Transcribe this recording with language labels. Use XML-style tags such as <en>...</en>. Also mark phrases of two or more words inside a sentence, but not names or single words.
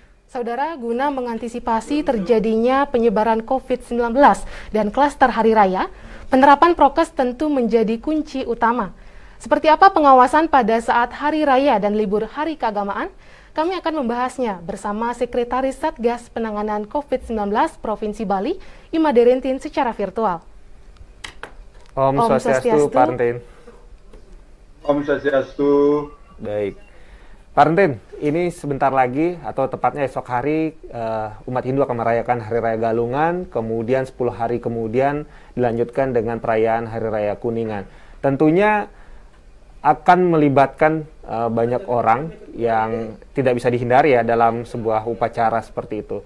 <id>Saudara, guna mengantisipasi terjadinya penyebaran COVID-19 dan klaster hari raya, penerapan prokes tentu menjadi kunci utama. Seperti apa pengawasan pada saat hari raya dan libur hari keagamaan? Kami akan membahasnya bersama Sekretaris Satgas Penanganan COVID-19 Provinsi Bali, Imade Rentin, secara virtual.</id> <sa>Om Swastiastu,</sa> <id>Pak Rentin.</id> <sa>Om Swastiastu.</sa> <id>Baik. Pak Rentin, ini sebentar lagi atau tepatnya esok hari umat Hindu akan merayakan Hari Raya Galungan, kemudian 10 hari kemudian dilanjutkan dengan perayaan Hari Raya Kuningan. Tentunya akan melibatkan banyak orang yang tidak bisa dihindari ya dalam sebuah upacara seperti itu.</id>